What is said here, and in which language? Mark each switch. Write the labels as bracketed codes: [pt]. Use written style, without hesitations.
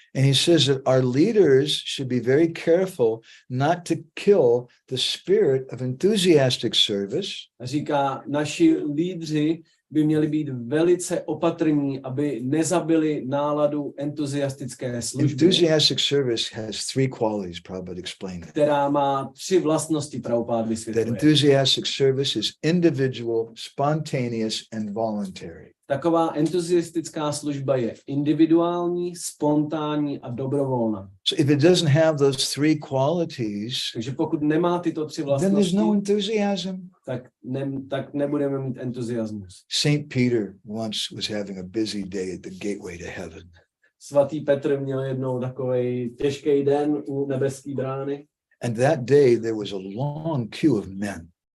[en] And he says that our leaders should be very careful not to kill the spirit of enthusiastic service. [cs] A říká, naši lídři by měli být velice opatrní, aby nezabili náladu entuziastické služby. [en] Enthusiastic service has three qualities, Prabhupada explained. [cs] Která má 3 vlastnosti, Prabhupád vysvětluje. [en] That enthusiastic service is individual, spontaneous, and voluntary. [cs] Taková entuziastická služba je individuální, spontánní a dobrovolná. [en] So if it doesn't have those three qualities, [cs] Takže pokud nemá tyto 3 [en] then [cs] vlastnosti, [en] there's no enthusiasm. [cs] tak nebudeme mít entuziasmus. [en] Saint Peter once was having a busy day at the gateway to heaven. [cs] Svatý Petr měl jednou takovej těžký den u nebeské brány. [en] And that day there was a long queue of men.